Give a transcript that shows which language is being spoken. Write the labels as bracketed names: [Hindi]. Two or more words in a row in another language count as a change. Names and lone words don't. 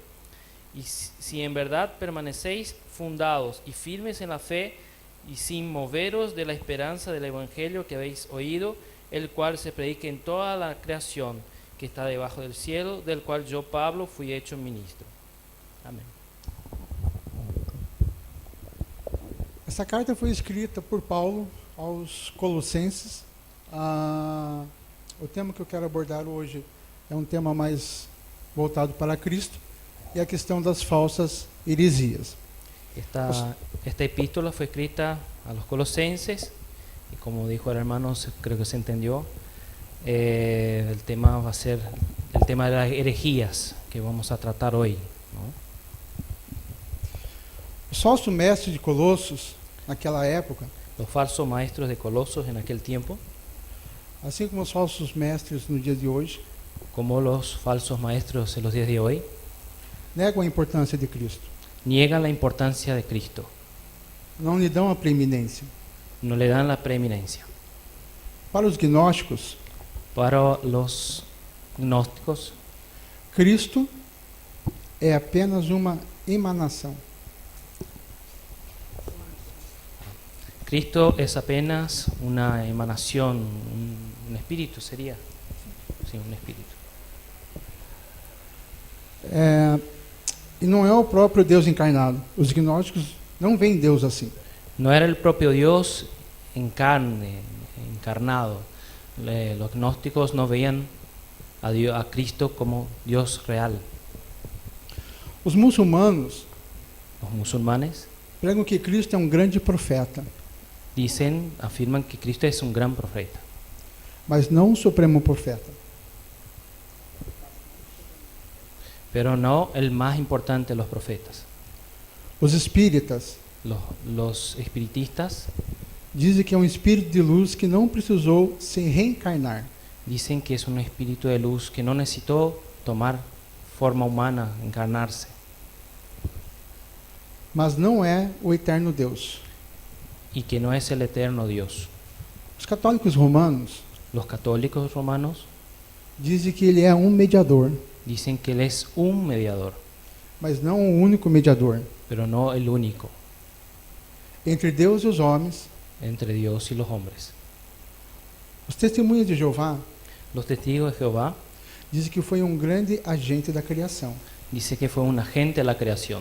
[Spanish] Y si en verdad permanecéis fundados y firmes en la fe, y sin moveros de la esperanza del Evangelio que habéis oído, el cual se predica en toda la creación que está debajo del cielo, del cual yo, Pablo, fui hecho ministro. Amén. [Portuguese] Essa carta foi escrita por Paulo aos Colossenses. O tema que eu quero abordar hoje é um tema mais voltado para Cristo e a questão das falsas heresias. [Spanish] Esta epístola fue escrita a los colosenses y, como dijo el hermano, creo que se entendió, el tema va a ser el tema de las herejías que vamos a tratar hoy, ¿no? [Portuguese] Os falsos mestres de Colossos, naquela época, [Spanish] Los falsos maestros de Colosos en aquel tiempo, [Portuguese] assim como os falsos mestres no dia de hoje, [Spanish] como los falsos maestros en los días de hoy, [Portuguese] negam a importância de Cristo. [Spanish] niegan la importancia de Cristo, [Portuguese] Não lhe dão a preeminência. [Spanish] no le dan la preeminencia. [Portuguese] Para os gnósticos, [Spanish] Para los gnósticos, [Portuguese] Cristo é apenas uma emanação. [Spanish] Cristo es apenas una emanación, un espíritu sería. Sí, un espíritu. [Portuguese] E não é o próprio Deus encarnado. Os gnósticos não veem Deus assim. [Spanish] No era el propio Dios en carne, encarnado. Los gnósticos no veían a Cristo como Dios real. [Portuguese] Os muçulmanos [Spanish] Los musulmanes [Portuguese] pregam que Cristo é um grande profeta, [Spanish] afirman que Cristo es un gran profeta, [Portuguese] mas não um supremo profeta. [Spanish] pero no el más importante de los profetas. [Portuguese] Os espíritas [Spanish] Los espiritistas [Portuguese] dizem que é um espírito de luz que não precisou se reencarnar, [Spanish] dicen que es un espíritu de luz que no necesitó tomar forma humana, encarnarse, [Portuguese] mas não é o eterno Deus. [Spanish] y que no es el eterno Dios. [Portuguese] Os católicos romanos [Spanish] Los católicos romanos [Portuguese] dizem que ele é um mediador, [Spanish] dicen que Él es un mediador, [Portuguese] mas não o único mediador [Spanish] pero no el único, [Portuguese] entre Deus e os homens. [Spanish] entre Dios y los hombres. [Portuguese] Os testemunhas de Jeová [Spanish] Los testigos de Jehová [Portuguese] dizem que foi um grande agente da criação, [Spanish] dice que fue un agente de la creación,